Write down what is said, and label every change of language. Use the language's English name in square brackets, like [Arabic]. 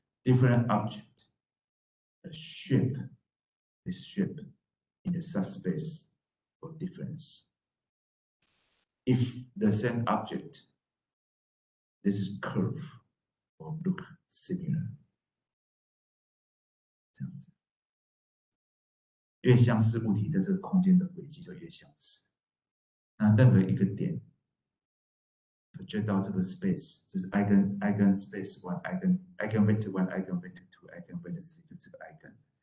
[English] Different object, a shape, this shape in the subspace or difference. If the same object, this is curve or look similar. [Chinese] 这样子。越相似物体在这个空间的轨迹就越相似。那任何一个点 project 到这个 space， 这是 eigenspace one eigenvector 1 eigenvector 2 eigenvector 3， 就这个 eigen。